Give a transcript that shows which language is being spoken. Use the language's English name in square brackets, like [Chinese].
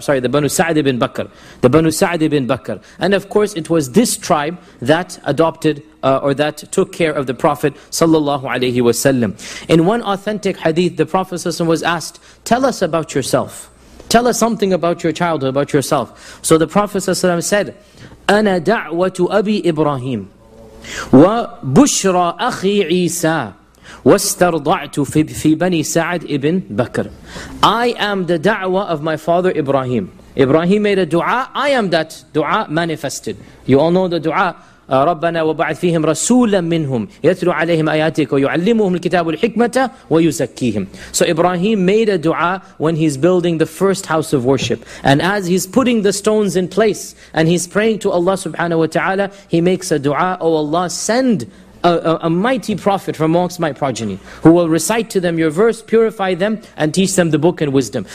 [English] The Banu Sa'd ibn Bakr. And of course, it was this tribe that adopted or that took care of the Prophet sallallahu alaihi wasallam. In one authentic hadith, the Prophet sallallahu alaihi wasallam was asked, "Tell us about yourself. Tell us something about your childhood, about yourself." So the Prophet sallallahu alaihi wasallam said, [Arabic] "Ana da'watu Abi Ibrahim." وبشرى أخي عيسى واسترضعت في بني سعد ابن بكر. [English] I am the da'wah of my father Ibrahim. Ibrahim made a dua. I am that dua manifested. You all know the dua. [Arabic] ربنا وبعث فيهم رسولا منهم يتلو عليهم آياتك ويعلمهم الكتاب والحكمة ويزكيهم. [English] So Ibrahim made a dua when he's building the first house of worship. And as he's putting the stones in place and he's praying to Allah subhanahu wa ta'ala, he makes a dua, "Oh Allah, send a mighty prophet from amongst my progeny who will recite to them your verse, purify them, and teach them the book and wisdom."